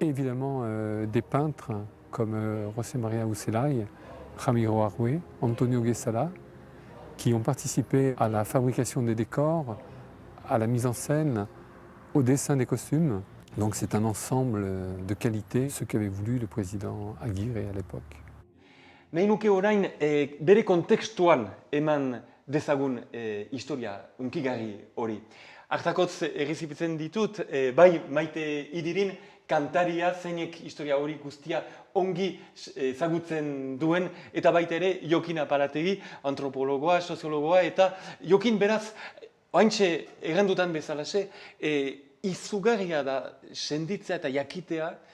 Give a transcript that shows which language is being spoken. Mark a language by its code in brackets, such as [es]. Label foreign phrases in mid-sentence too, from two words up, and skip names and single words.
[fr] Et évidemment des peintres comme José María Ucelay, Ramiro Arrué, Antonio Guesala, qui ont participé à la fabrication des décors, à la mise en scène, au dessin des costumes. Donc c'est un ensemble de qualité, ce qu'avait voulu le président Aguirre à l'époque. [eu] Nahi nuke orain bere kontekstuan eman dezagun historia unkigarri hori. Hartakotz egizipitzen ditut, bai Maite Idirin kantaria zeinek historia hori guztia ongi ezagutzen duen, eta baita ere Jokin Apalategi, antropologoa, soziologoa, eta Jokin beraz, oaintxe errandutan bezalaxe, izugarria da senditzea eta jakitea